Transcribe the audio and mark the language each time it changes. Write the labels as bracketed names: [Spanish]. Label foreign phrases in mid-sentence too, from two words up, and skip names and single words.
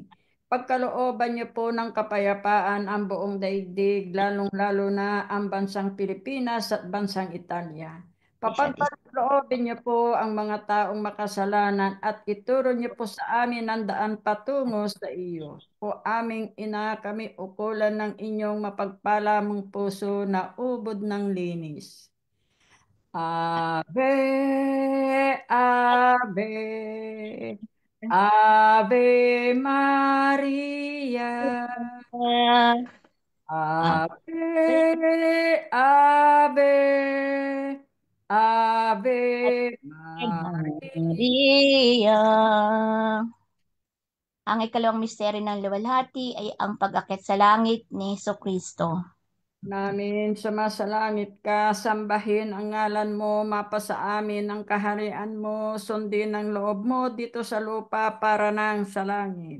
[Filipino] Pagkalooban niyo po ng kapayapaan ang buong daigdig, lalong-lalo na ang bansang Pilipinas at bansang Italia. Papagpaloobin niyo po ang mga taong makasalanan at ituro niyo po sa amin ang daan patungo sa iyo. O aming ina, kami ukulan ng inyong mapagpalamang puso na ubod ng linis. [Latin] Ave, Ave, Ave Maria. Ave, Ave, Ave Maria. Maria. [Filipino] Ang ikalawang misteryo ng luwalhati ay ang pag-akit sa langit ni Jesucristo. Namin sumasalangit ka, sambahin ang ngalan mo, mapasa amin ang kaharian mo, sundin ang loob mo dito sa lupa para nang sa langit.